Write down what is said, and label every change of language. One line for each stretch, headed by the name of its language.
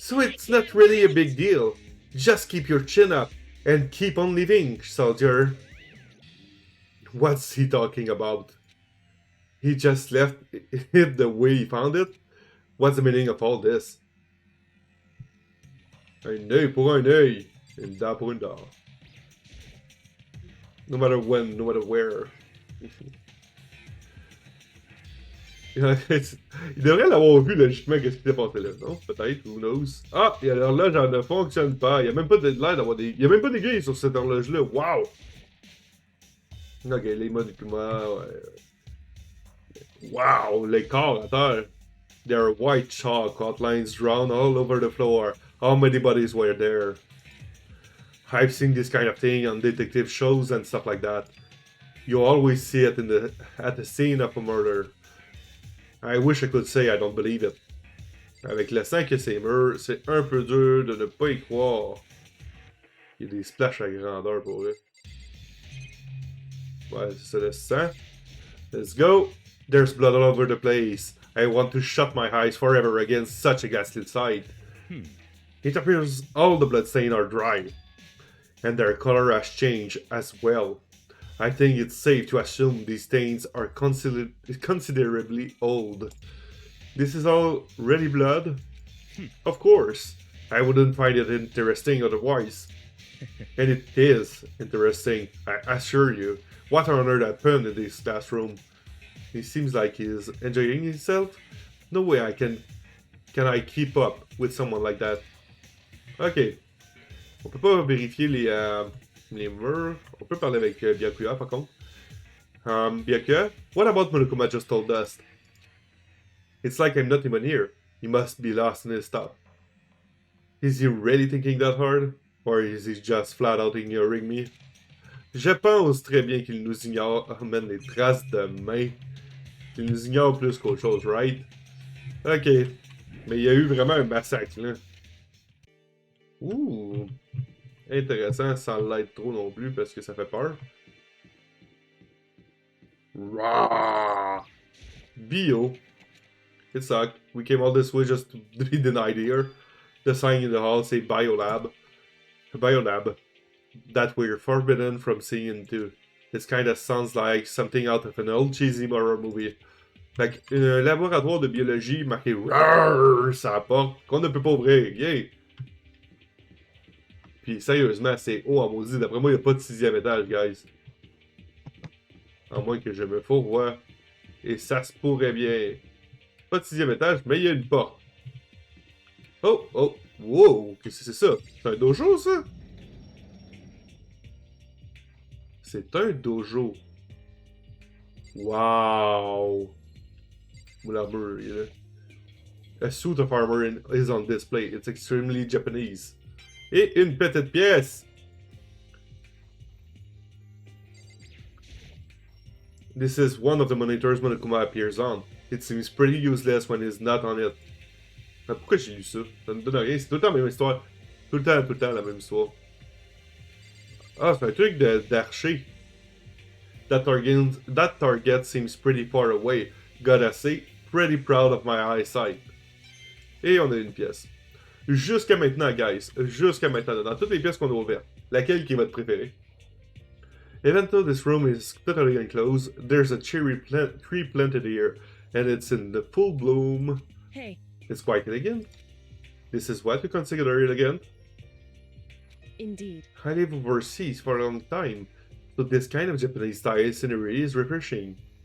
English: So it's not really a big deal. Just keep your chin up and keep on living, soldier. What's he talking about? He just left it the way he found it? What's the meaning of all this?
French: Un œil pour un œil, une dent pour une dent.
English: No matter when, no matter where.
French: Il devrait l'avoir vu logiquement qu'est-ce qui s'est passé là, non? Peut-être,
English: who knows.
French: Ah, et l'horloge elle ne fonctionne pas. Il n'y a même pas de l'air d'avoir des. Il n'y a même pas d'aiguille sur cette horloge-là. Wow! Ok, les modules, ouais. Wow, les corps à terre.
English: There are white chalk outlines drawn all over the floor. How many bodies were there? I've seen this kind of thing on detective shows and stuff like that. You always see it at the scene of a murder. I wish I could say I don't believe it.
French: Avec le sang que ces murs, c'est un peu dur de ne pas y croire. Il y a des splashes à grandeur pour eux. Ouais, c'est le sang.
English: Let's go. There's blood all over the place. I want to shut my eyes forever against such a ghastly sight. It appears all the bloodstains are dry, and their color has changed as well. I think it's safe to assume these stains are considerably old. This is all ready blood? Of course. I wouldn't find it interesting otherwise. And it is interesting, I assure you. What on earth happened in this classroom? He seems like he's enjoying himself. No way can I keep up with someone like that. Ok.
French: On peut pas vérifier les murs. On peut parler avec Byakuya par contre.
English: Byakuya, what about Monokuma just told us? It's like I'm not even here. He must be lost in his thought. Is he really thinking that hard? Or is he just flat out ignoring me?
French: Je pense très bien qu'il nous ignore.
English: Oh man,
French: les traces de mains. Il nous ignore plus qu'autre chose, right? Ok. Mais il y a eu vraiment un massacre, là. Ouh. Intéressant, sans l'être trop non plus, parce que ça fait peur.
English: Rah! Bio. It sucked. We came all this way just to be denied here. The sign in the hall say Biolab. Biolab. That we're forbidden from seeing into. This kinda sounds like something out of an old cheesy horror movie.
French: Fait un laboratoire de biologie marqué RARR sur la porte qu'on ne peut pas ouvrir. Yay! Puis sérieusement, c'est haut en maudit. D'après moi, il n'y a pas de 6e étage, guys. À moins que je me fourvoie. Et ça se pourrait bien. Pas de 6e étage, mais il y a une porte. Oh, oh, wow, qu'est-ce que c'est ça? C'est un dojo, ça? C'est un dojo. Wow! L'armure, il est là.
English: A suit of armor is on display. It's extremely Japanese.
French: Et une petite pièce!
English: This is one of the monitors Monokuma appears on. It seems pretty useless when he's not on it.
French: Mais pourquoi j'ai lu ça? Ça ne donne rien, c'est tout le temps la même histoire. Tout le temps la même histoire. Ah, c'est un truc d'archer.
English: That target seems pretty far away. Gotta say, pretty proud of my eyesight.
French: Et on a une pièce. Jusqu'à maintenant, guys. Jusqu'à maintenant, dans toutes les pièces qu'on a ouvertes, laquelle qui est votre préférée?
English: Even though this room is totally enclosed, there's a tree planted here, and it's in the full bloom. Hey, It's quite elegant. This is what you consider elegant? indeed. I live overseas for a long time, so this kind of Japanese style scenery is refreshing.